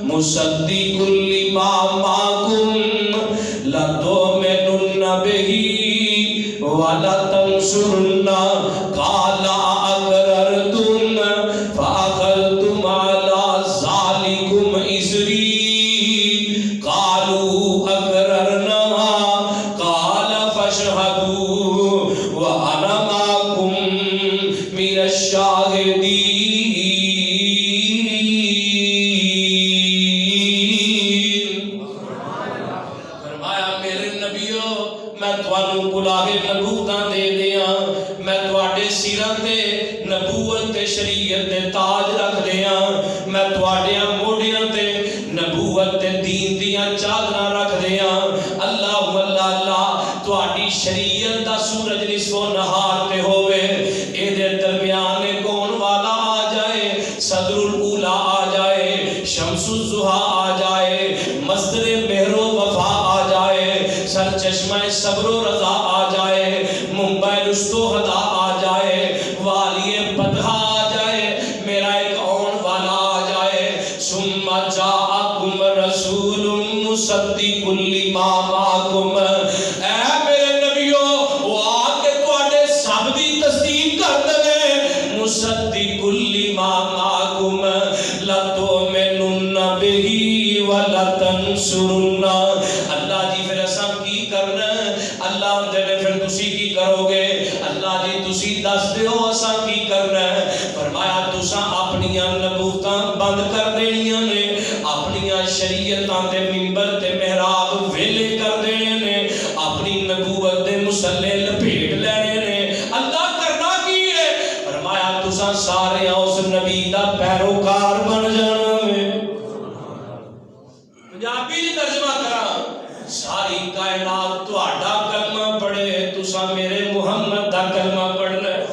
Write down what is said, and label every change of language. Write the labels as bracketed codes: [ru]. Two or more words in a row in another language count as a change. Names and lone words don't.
[ar] مُصَدِّقٌ لِّمَا مَعَكُمْ لَتُؤْمِنُنَّ بِهِ وَلَتَنصُرُنَّهُ قَالَ أَأَقْرَرْتُمْ فَأَخَذْتُمْ عَلَىٰ ذَٰلِكُمْ إِصْرِي قَالُوا أَقْرَرْنَا قَالَ فَاشْهَدُوا وَأَنَا مَعَكُمْ مِنَ الشَّاهِدِينَ. [pa] شریعت دے تاج رکھ دیا. میں تواڈیاں موڈیاں تے نبوت تے دین دیاں چادراں رکھ دیا. اللہ اللہ اللہ تواڈی شریعت دا سورج نصف و نہار تے ہوے اے دے درمیان کون والا آ جائے, صدر الاولا آ جائے, شمس الضحیٰ آ جائے, مصدر مہر و وفا آ جائے, سر چشمہ صبر و رضا آ جائے, منبع رشد و ہدا آ جائے, والی بدھا آ جائے, میرا ایک آن والا آ جائے. [ar] ثم جاءکم رسول مصدق لما معکم, [pa] اے میرے نبیو وہ آ کے تواڈے سب دی تصدیق کر دے. [ar] مصدق لما معکم لتؤمنن بہ ولتنصرنہ. [pa] اللہ جی پھر اساں کی کرنا؟ اللہ دے پھر تسی کی کرو گے؟ اللہ جی تسی دس دیو اساں کی کرنا ہے. فرمایا تساں اپنیاں نبوتاں بند کر دینیاں نے, اپنیاں شریعتاں دے منبر تے محراب ویلے کر دینے نے, اپنی نبوت دے مسلے لپیٹ لینے نے. اللہ کرنا کی ہے؟ فرمایا تساں سارے اس نبی دا پیروکار بن جانا ہے. پنجابی جی ترجمہ کرا, ساری کائنات تہاڈا کلمہ پڑھے, تساں میرے محمد دا کلمہ پڑھنا.